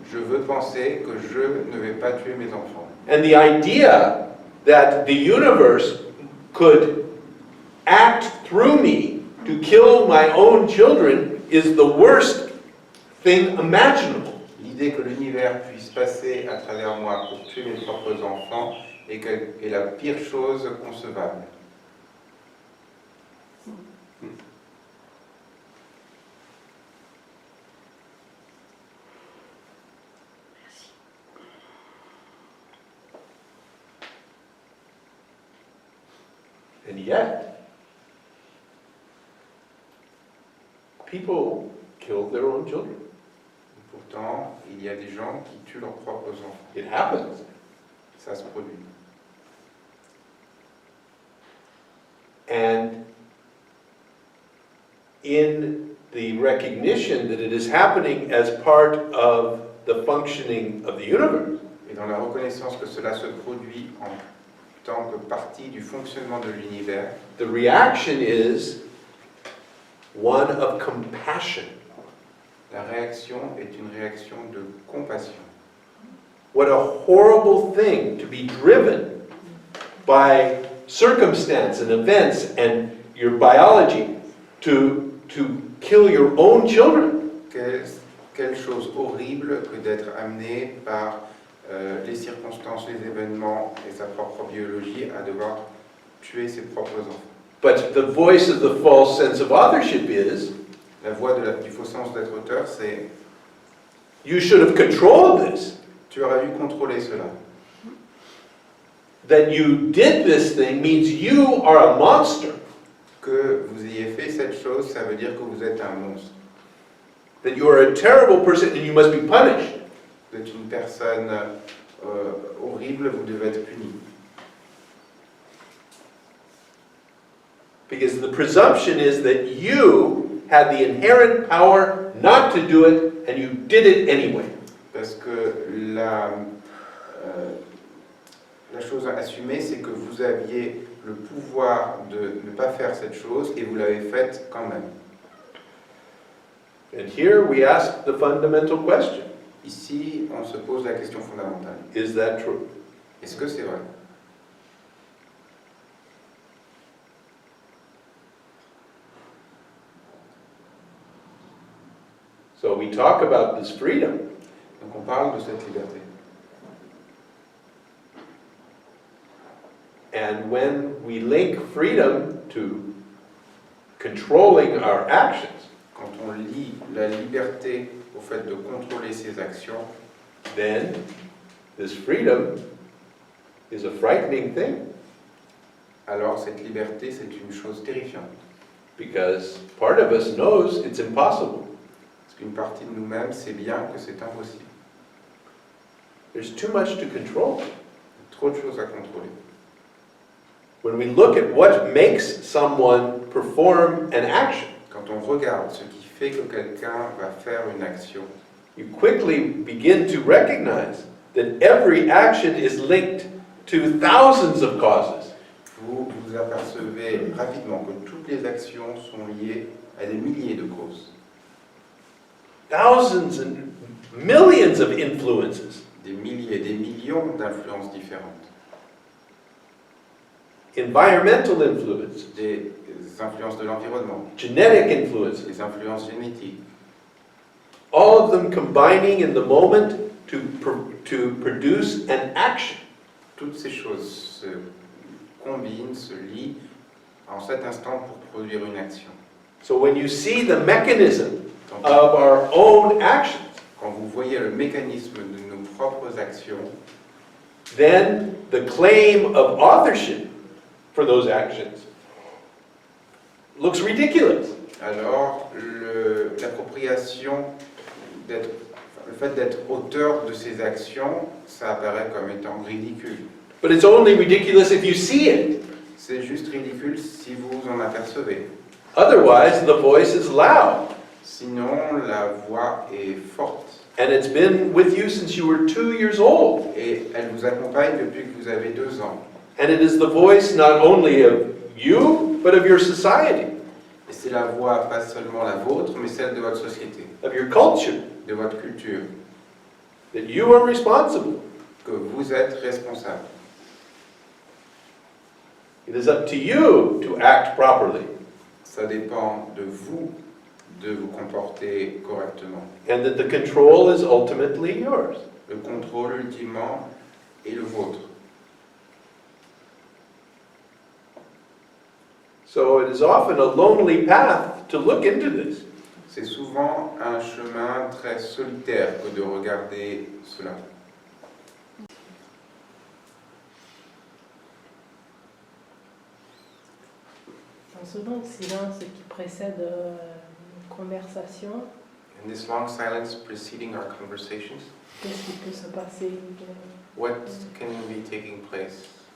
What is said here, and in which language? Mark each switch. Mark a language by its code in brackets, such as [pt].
[fr] Je veux penser que je ne vais pas tuer mes enfants. [en] And the idea that the universe could act through me to kill my own children is the worst thing imaginable. [fr] L'idée que l'univers puisse passer à travers moi pour tuer mes propres enfants est la pire chose concevable. [en] And yet, people kill their own children. [fr] Pourtant, il y a des gens qui tuent leurs propres enfants. [en] It happens. [fr] Ça se produit. [en] And in the recognition that it is happening as part of the functioning of the universe, [fr] Et dans la reconnaissance que cela se produit en tant que partie du fonctionnement de l'univers, [en] the reaction is one of compassion. [fr] la réaction est une réaction de compassion. [en] What a horrible thing to be driven by circumstance and events and your biology to kill your own children. [fr] Quelle chose horrible que d'être amené par les circonstances, les événements et sa propre biologie à devoir tuer ses propres enfants. [en] But the voice of the false sense of authorship is, [fr] La voix du faux sens d'être auteur, c'est [en] you should have controlled this. [fr] tu aurais dû contrôler cela. [en] That you did this thing means you are a monster. [fr] Que vous ayez fait cette chose, ça veut dire que vous êtes un monstre. [en] That you are a terrible person and you must be punished. [fr] Vous êtes une personne horrible, vous devez être puni. [en] Because the presumption is that you had the inherent power not to do it and you did it anyway. [fr] Parce que la chose à assumer, c'est que vous aviez le pouvoir de ne pas faire cette chose et vous l'avez faite quand même. [en] And here we ask the fundamental question. [fr] Ici, on se pose la question fondamentale. [en] Is that true? [fr] Est-ce que c'est vrai? [en] So we talk about this freedom, [fr] Donc on parle de cette liberté. [en] and when we link freedom to controlling our actions, [fr] Quand on lie la liberté au fait de contrôler ses actions, [en] then this freedom is a frightening thing, [fr] alors cette liberté, c'est une chose terrifiante. [en] because part of us knows it's impossible. [fr] Parce qu'une partie de nous-mêmes sait bien que c'est impossible. [en] There's too much to control. [fr] Il y a trop de choses à contrôler. [en] When we look at what makes someone perform an action, [fr] Quand on regarde ce qui fait que quelqu'un va faire une action, [en] you quickly begin to recognize that every action is linked to thousands of causes. [fr] vous vous apercevez rapidement que toutes les actions sont liées à des milliers de causes, [en] Thousands and millions of influences. [fr] des milliers, des millions d'influences différentes, [en] Environmental influences, [fr] des influences de l'environnement, [en] genetic influences, [fr] des influences génétiques, [en] all of them combining in the moment to produce an action. [fr] toutes ces choses se combinent, se lient en cet instant pour produire une action. [en] So when you see the mechanism [fr] Donc, [en] of our own actions, [fr] quand vous voyez le mécanisme de nos propres actions, [en] then the claim of authorship for those actions looks ridiculous. [fr] alors l'appropriation, le fait d'être auteur de ces actions, ça apparaît comme étant ridicule. [en] But it's only ridiculous if you see it. [fr] C'est juste ridicule si vous en apercevez. [en] Otherwise, the voice is loud. [fr] Sinon, la voix est forte [en] And it's been with you since you were 2 years old. [fr] et elle vous accompagne depuis que vous avez 2 ans. [en] And it is the voice not only of you, but of your society, [fr] Et c'est la voix, pas seulement la vôtre, mais celle de votre société, [en] of your culture, [fr] de votre culture, [en] that you are responsible. [fr] que vous êtes responsable. [en] It is up to you to act properly, [fr] Ça dépend de vous vous comporter correctement. [en] and that the control is ultimately yours. [fr] Le contrôle, ultimement, est le vôtre. [en] So it is often a lonely path to look into this. [fr] C'est souvent un chemin très solitaire que de regarder cela. Dans ce long silence qui précède une conversation, [en] In this long silence preceding our conversations, [fr] qu'est-ce qui peut se passer? [en] what can be taking place?